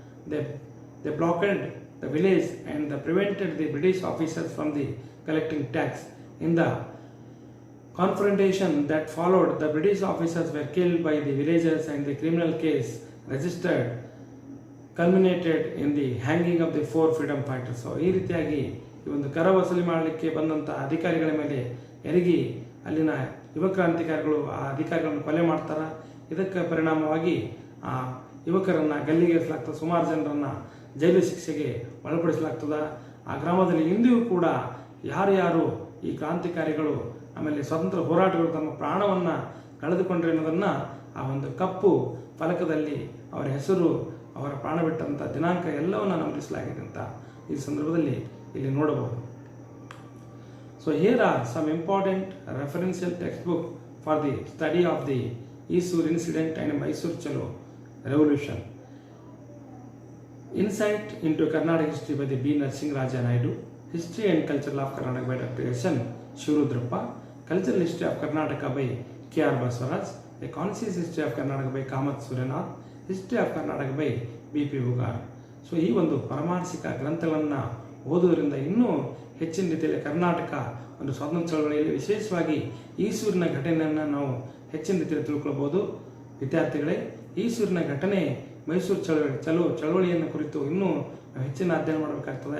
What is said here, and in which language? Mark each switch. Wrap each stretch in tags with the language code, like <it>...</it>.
<en>They blockaded the village and prevented the British officers from collecting tax. In the confrontation that followed, the British officers were killed by the villagers and the criminal case registered culminated in the hanging of the 4 freedom fighters.</en> <kn>So ಈ ರೀತಿಯಾಗಿ ಈ ಒಂದು ಕರ ವಸೂಲಿ ಮಾಡಲಿಕ್ಕೆ ಬಂದಂಥ ಅಧಿಕಾರಿಗಳ ಮೇಲೆ ಎರಗಿ ಅಲ್ಲಿನ ಯುವ ಕ್ರಾಂತಿಕಾರಿಗಳು ಆ ಅಧಿಕಾರಿಗಳನ್ನು ಕೊಲೆ ಮಾಡ್ತಾರೆ. ಇದಕ್ಕೆ ಪರಿಣಾಮವಾಗಿ ಆ ಯುವಕರನ್ನು ಗಲ್ಲಿಗೇರಿಸಲಾಗ್ತದೆ. ಸುಮಾರು ಜನರನ್ನು ಜೈಲು ಶಿಕ್ಷೆಗೆ ಒಳಪಡಿಸಲಾಗ್ತದೆ. ಆ ಗ್ರಾಮದಲ್ಲಿ ಇಂದಿಗೂ ಕೂಡ ಯಾರು ಈ ಕ್ರಾಂತಿಕಾರಿಗಳು ಆಮೇಲೆ ಸ್ವತಂತ್ರ ಹೋರಾಟಗಳು ತಮ್ಮ ಪ್ರಾಣವನ್ನು ಕಳೆದುಕೊಂಡ್ರೆ ಅನ್ನೋದನ್ನು ಆ ಒಂದು ಕಪ್ಪು ಫಲಕದಲ್ಲಿ ಅವರ ಹೆಸರು, ಅವರ ಪ್ರಾಣ ಬಿಟ್ಟಂಥ ದಿನಾಂಕ ಎಲ್ಲವನ್ನು ನಮೂದಿಸಲಾಗಿದೆ ಅಂತ ಈ ಸಂದರ್ಭದಲ್ಲಿ ಇಲ್ಲಿ ನೋಡಬಹುದು.</kn> <en>So here are some important referential text book for the study of the Isur incident and Mysuru Chalo revolution. Insight into Karnataka history by the B. Narasimha Naidu. History and Culture of Karnataka by Dr. S.N. Shivarudrappa. Cultural History of Karnataka by K.R. Baswaraj. A Conscious History of Karnataka by Kamath Suryanarath. History of Karnataka by B.P. Ugar.</en> <kn>So ಈ ಒಂದು ಪರಮಾರ್ಶಿಕ ಗ್ರಂಥಗಳನ್ನು ಓದುವುದರಿಂದ ಇನ್ನೂ ಹೆಚ್ಚಿನ ರೀತಿಯಲ್ಲಿ ಕರ್ನಾಟಕ ಒಂದು ಸ್ವಾತಂತ್ರ್ಯ ಚಳವಳಿಯಲ್ಲಿ ವಿಶೇಷವಾಗಿ ಈಸೂರಿನ ಘಟನೆಯನ್ನು ನಾವು ಹೆಚ್ಚಿನ ರೀತಿಯಲ್ಲಿ ತಿಳ್ಕೊಳ್ಬೋದು. ವಿದ್ಯಾರ್ಥಿಗಳೇ, ಈಸೂರಿನ ಘಟನೆ ಮೈಸೂರು ಚಳವಳಿಯನ್ನು ಕುರಿತು ಇನ್ನೂ ಹೆಚ್ಚಿನ ಅಧ್ಯಯನ ಮಾಡಬೇಕಾಗ್ತದೆ.</kn>